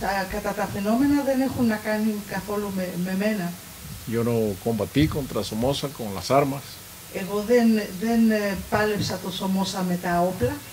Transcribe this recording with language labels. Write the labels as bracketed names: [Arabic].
[Greek] Κατά τα φαινόμενα δεν έχουν να κάνει καθόλου με μένα. [Spanish] Yo no combatí contra Somoza con las armas. [Greek] Εγώ δεν πάλεψα το Σομόσα με τα όπλα.